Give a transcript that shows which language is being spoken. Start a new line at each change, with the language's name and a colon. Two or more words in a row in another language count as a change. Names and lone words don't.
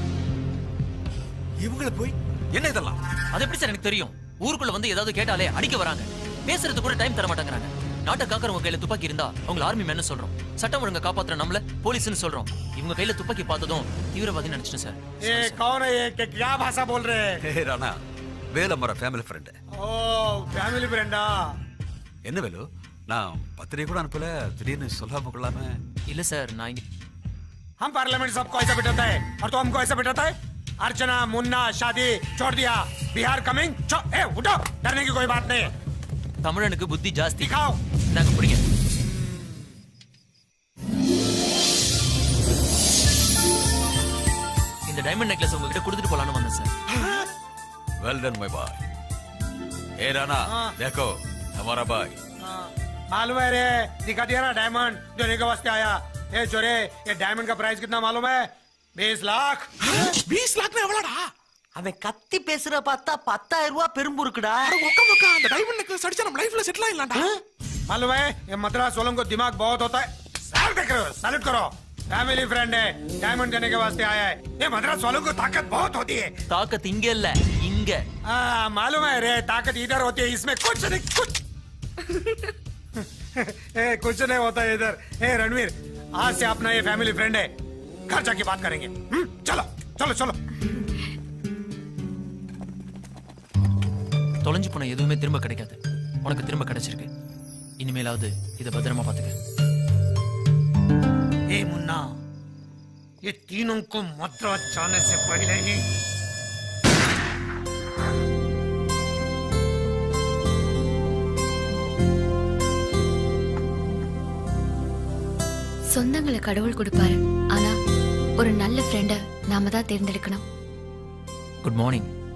Tamil: இவங்கள போய் என்ன இதெல்லாம்? அது எப்படி சார் எனக்கு தெரியும்? ஊருக்குள்ள வந்து ஏதாவது கேட்டாலே அடிக்க வராங்க. பேசுறது கூட டைம் தர மாட்டேங்கிறாங்க. நாட்டை காக்கிறவங்க கையில துப்பாக்கி இருந்தா அவங்கள ஆர்மி மேன் சொல்றோம். சட்டம் ஒழுங்கை காப்பாத்துற நம்மள போலீஸ்னு சொல்றோம். இவங்க கையில துப்பாக்கி பார்த்ததும் தீவிரவாதி நினைச்சிட்டேன் சார்.
Hindi: ये कौन है? ये क्या भाषा बोल रहे हैं?
Tamil: ஹே ராணா, வேலு हमारा
English: family friend.
Hindi: ओ
English: family friend.
Tamil: என்ன வேலு, நான் பத்திரிகை கூட அனுப்பல, திடீர்னு சொல்லாம கொள்ளாம. இல்ல சார், நான் இங்க
Hindi: हम पार्लियामेंट सबको ऐसा बिठाता है और तो हमको ऐसा बिठाता है। अर्चना मुन्ना शादी छोड़ दिया, बिहार कमिंग। ए उठो, डरने की कोई बात नहीं है।
Tamil: தமிழனுக்கு புத்தி ஜாஸ்தி.
Hindi: दिखाओ।
Tamil: நாங்க புடிங்க. இந்த
English: diamond necklace
Tamil: உங்ககிட்ட கொடுத்துட்டு போலான்னு வந்தேன் சார்.
English: well done my boy.
Hindi: ए राणा, देखो हमारा भाई. मालूम है रे, दिखा दिया ना डायमंड जो लेके वास्ते आया। ए चोरे, ये डायमंड का प्राइस कितना मालूम है? 20 लाख।
Tamil: 20 लाख எவ்வளோடா? அவன் கத்தி பேசுற பார்த்தா 10,000 ரூபாய் பெரும்புருக்குடா. அட ஒக்க ஒக்க, அந்த
English: diamond necklace
Tamil: அடிச்சா நம்ம லைஃப்ல செட்டில் ஆயிடலாம்டா.
Hindi: मालूम है, ये मद्रास वालों को दिमाग बहुत होता है। सर देख रहे हो, सैल्यूट करो।
English: family friend
Hindi: है, डायमंड देने के वास्ते आया है। ये मद्रास वालों को ताकत बहुत होती है।
Tamil: தாக்கத் இங்க இல்ல, இங்க.
Hindi: मालूम है रे, ताकत इधर होती है, इसमें कुछ नहीं कुछ। ए, कुछ नहीं होता है इधर। ए रणवीर, आज से अपना ये
English: family friend
Hindi: है, घर जाके बात करेंगे। चलो चलो चलो।
Tamil: தொலைஞ்சு போன எதுவுமே திரும்ப கிடைக்காது. உனக்கு திரும்ப கிடைச்சிருக்கு. இனிமேலாவது இதை பத்திரமா பாத்துக்க.
Hindi: ए मुन्ना, ये तीनों को मद्रास जाने से पहले ही
Tamil: சொந்தங்களை கடவுள் கொடுப்பாரு, ஆனா ஒரு நல்ல ஃப்ரெண்ட நாம தான் தேர்ந்தெடுக்கணும்.
English: good morning.